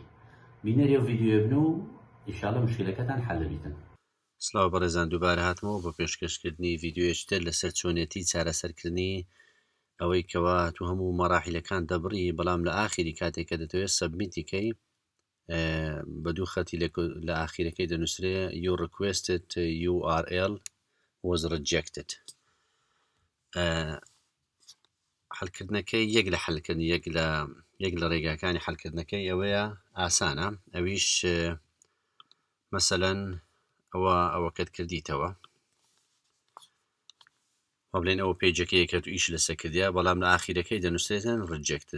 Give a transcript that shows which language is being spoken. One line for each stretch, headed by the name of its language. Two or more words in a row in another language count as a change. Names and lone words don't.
Central Kurdish: بینەری ئەو ڤیدیۆ بن و ئیشاڵە مشکلەکەتان حەل دەبیتن. سڵاو بەڕێزان، دووبارە هاتمەوە بۆ پێشکەشکردنی ڤیدیۆیەکتر لەسەر چۆنێتی چارەسەرکردنی ئەوەی کەوا تو هەموو مەراحیلەکان دەبڕی، بەڵام لە ئاخری کاتێک کە دەتەوێت سەبمیتیکەی بە دوو خەتی لە ئاخیرەکەی دەنووسرێ
English: your requested URL was rejected.
Central Kurdish: حەلکردنەکەی یەک لە حەلکردنی یەک لە ڕێگاکانی حەلکردنەکەی ئەوەیە ئاسانە. ئەویش مەسەلەن ئەوەکەت کردیتەوە بڵێن ئەوە پێیجەکەیە کە تو ئیش لەسەر کردیا، بەڵام لە ئاخیرەکەی دەنووسێتن rejected.